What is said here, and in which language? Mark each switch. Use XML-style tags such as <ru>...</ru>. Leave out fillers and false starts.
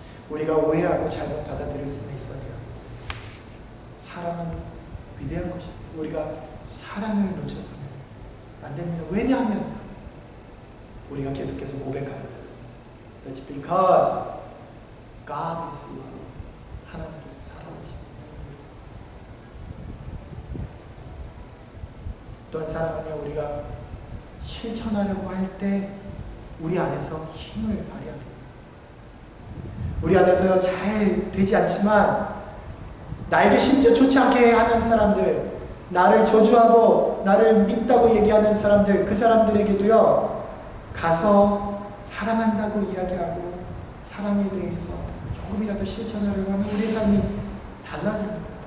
<ko>우리가 오해하고 잘못 받아들일 수는 있어요. 사랑은 위대한 것입니다. 우리가 사랑을 놓쳐서는 안 됩니다. 왜냐하면 우리가 계속해서 고백하는 거예요.</ko> <en>That's because God is love.</en> <ko>하나님께서 사랑하십니다. 또한 사랑은요, 우리가 실천하려고 할 때 우리 안에서 힘을 발휘합니다. 우리 안에서 잘 되지 않지만 나에게 심지어 좋지 않게 하는 사람들, 나를 저주하고 나를 밉다고 얘기하는 사람들, 그 사람들에게도요, 가서 사랑한다고 이야기하고 사랑에 대해서 조금이라도 실천하려고 하면 우리의 삶이 달라집니다.</ko>